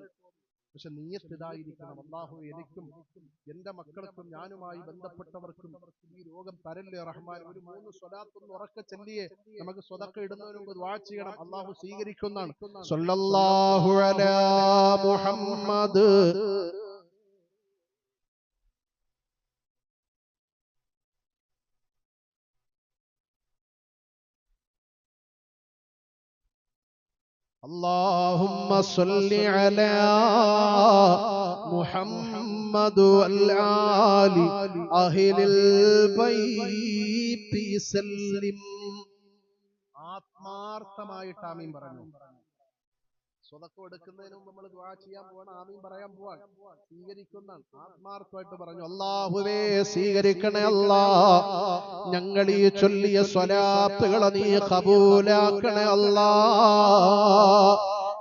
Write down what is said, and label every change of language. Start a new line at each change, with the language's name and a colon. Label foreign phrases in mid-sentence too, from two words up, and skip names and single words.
Malayalam: പക്ഷെ നിയ്യത്ത് ഇതായിരിക്കണം, അല്ലാഹു എനിക്കും എന്റെ മക്കൾക്കും ഞാനുമായി ബന്ധപ്പെട്ടവർക്കും ഈ രോഗം തരല്ലേ റഹ്മാൻ. ഒരു 3 സ്വലാത്തൊന്ന് ഉറക്കെ ചൊല്ലിയേ നമുക്ക് സ്വതക്ക ഇടുന്നതിന് മുമ്പ് ദുആ ചെയ്യണം, അല്ലാഹു സ്വീകരിക്കുന്നതാണ്.
Arabic: صلى الله على محمد اللهم صل على محمد والآل أهل البيت سلم.
Malayalam: ആത്മാർത്ഥമായിട്ട് ആമീൻ പറഞ്ഞു. സ്വതക്കം എടുക്കുന്നതിന് മുമ്പ് നമ്മൾ ദുആ ചെയ്യാൻ പോവാണ്, ആമീൻ പറയാൻ പോവാൻ. സ്വീകരിക്കുന്നതാണ്, ആത്മാർത്ഥമായിട്ട് പറഞ്ഞു. അല്ലാഹുവേ, സ്വീകരിക്കണേ അല്ലാ. ഞങ്ങൾ ഈ ചൊല്ലിയ സ്വലാത്തുകളെ നീ ഖബൂലാക്കണേ അല്ലാ.